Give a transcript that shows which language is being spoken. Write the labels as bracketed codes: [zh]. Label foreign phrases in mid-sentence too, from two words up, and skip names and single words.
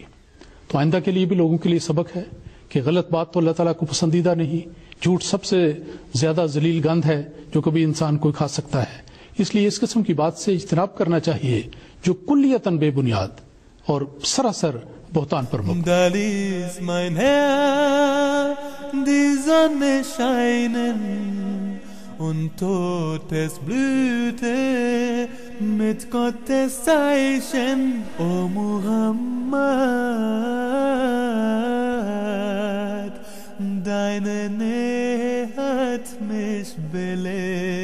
[ur] تو آئندہ کے لیے بھی لوگوں کے لیے سبق ہے کہ غلط بات تو اللہ تعالیٰ کو پسندیدہ نہیں. جھوٹ سب سے زیادہ ذلیل گند ہے جو کبھی انسان کوئی کھا سکتا ہے. اس لیے اس قسم کی بات سے اجتناب کرنا چاہیے جو کلیتاً بے بنیاد اور سراسر بہتان پر مبنی. [de] Da ließ mein Herr die Sonne scheinen und Todes blühte mit Gottes Zeichen, O Muhammad, deine Nähe hat mich belebt.